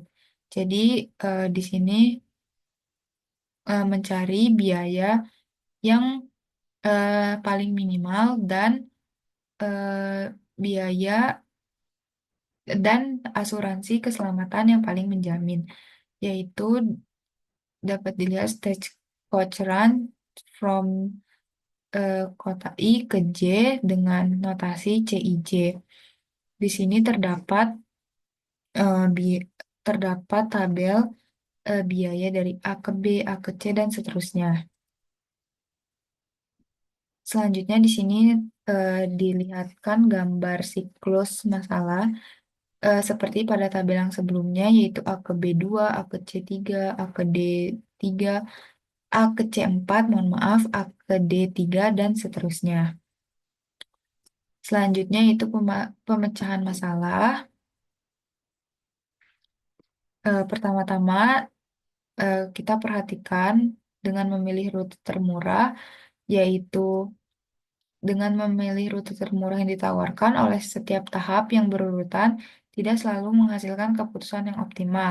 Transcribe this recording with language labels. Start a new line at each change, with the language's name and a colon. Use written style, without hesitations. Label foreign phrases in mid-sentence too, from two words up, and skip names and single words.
Indonesian: Jadi di sini mencari biaya yang paling minimal dan biaya dan asuransi keselamatan yang paling menjamin, yaitu dapat dilihat
English: stage coach run from
Indonesian: kota I ke J dengan notasi CIJ. Di sini eh, bi- terdapat tabel biaya dari A ke B, A ke C, dan seterusnya. Selanjutnya di sini dilihatkan gambar siklus masalah seperti pada tabel yang sebelumnya, yaitu A ke B2, A ke C3, A ke D3, A ke C4, mohon maaf, A ke D3, dan seterusnya. Selanjutnya itu pemecahan masalah. Pertama-tama kita perhatikan dengan memilih rute termurah, yaitu dengan memilih rute termurah yang ditawarkan oleh setiap tahap yang berurutan, tidak selalu menghasilkan keputusan yang optimal.